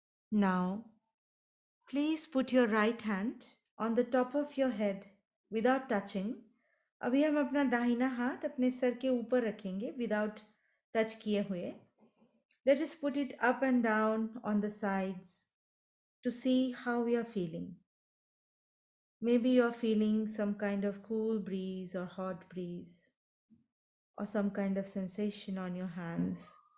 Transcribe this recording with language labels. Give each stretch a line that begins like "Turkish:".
English: Now, please put your right hand on the top of your head without touching.
Hindi: अभी हम अपना दाहिना हाथ अपने सर के ऊपर रखेंगे
English: without touch
Hindi: किए हुए.
English: Let us put it up and down on the sides to see how we are feeling. Maybe you are feeling some kind of cool breeze or hot breeze or some kind of sensation on your hands.